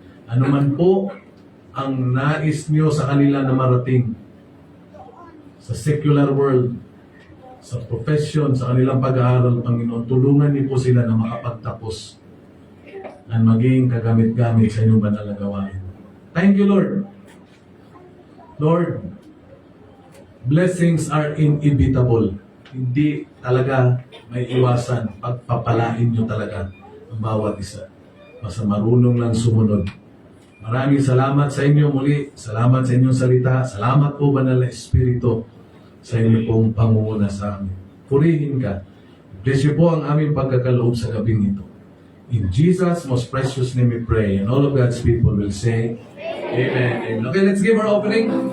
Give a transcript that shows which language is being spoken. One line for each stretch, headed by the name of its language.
Filipino: Ano man po ang nais niyo sa kanila na marating sa
English: secular world,
Filipino: sa profession, sa kanilang pag-aaral, Panginoon, tulungan niyo po sila na makapagtapos at maging kagamit-gamit sa inyong banal na gawain.
English: Thank you, Lord. Lord, blessings are inevitable.
Filipino: Hindi talaga may iwasan. Pagpapalain nyo talaga ang bawat isa. Basta marunong lang sumunod. Maraming salamat sa inyo muli. Salamat sa inyong salita. Salamat po, Banal na Espiritu, sa inyo pong pangunguna sa amin. Purihin ka.
English: Bless you
Filipino: po ang aming pagkakaloob sa gabing ito.
English: In Jesus' most precious name we pray. And all of God's people will say, Amen. Amen. Okay, let's give our opening.